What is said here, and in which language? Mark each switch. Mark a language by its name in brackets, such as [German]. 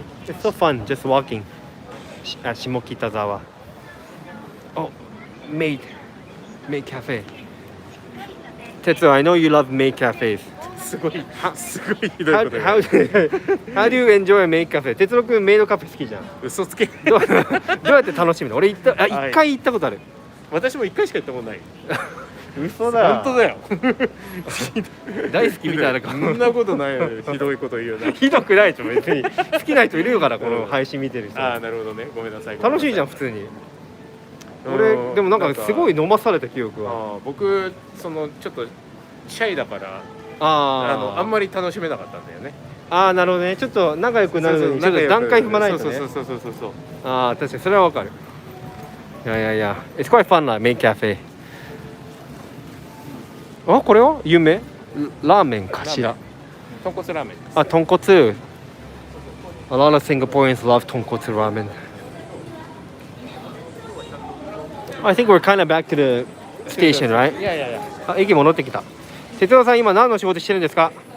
[English] It's so fun just walking at Shimokitazawa. Oh, Maid Cafe. Tetsuo, I know you love maid cafes. [Japanese] すごいひどい [English] How, [Japanese] こと言う [English] how do you enjoy a maid cafe? [Japanese] 哲郎くんメイドカフェ好きじゃん。嘘つけ。どうやって楽しむの？俺一回行ったことある。私も1回しか行ったことない。嘘だ。本当だよ。大好きみたいなそんなことないよ。ひどいこと言うな。ひどくないでしょ別に。好きな人いるからこの配信見てる人。ああなるほどね。ごめんなさい。楽しいじゃん普通に。俺でもなんかすごい飲まされた記憶は。僕そのちょっとシャイだからあんまり楽しめなかったんだよね。ああなるほどね。ちょっと仲良くなるのにちょっと段階踏まないとね。そう。ああ確かにそれはわかる。いや。 [English] It's quite fun [Japanese] なメインカフェ。あこれは有名？ラーメンかしら。豚骨ラーメンです。あ豚骨。 [English] A lot of Singaporeans love 豚骨ラーメン。 I think we're kind of back to the station, right? [Japanese] いや。あ駅戻ってきた。哲郎さん今何の仕事してるんですか？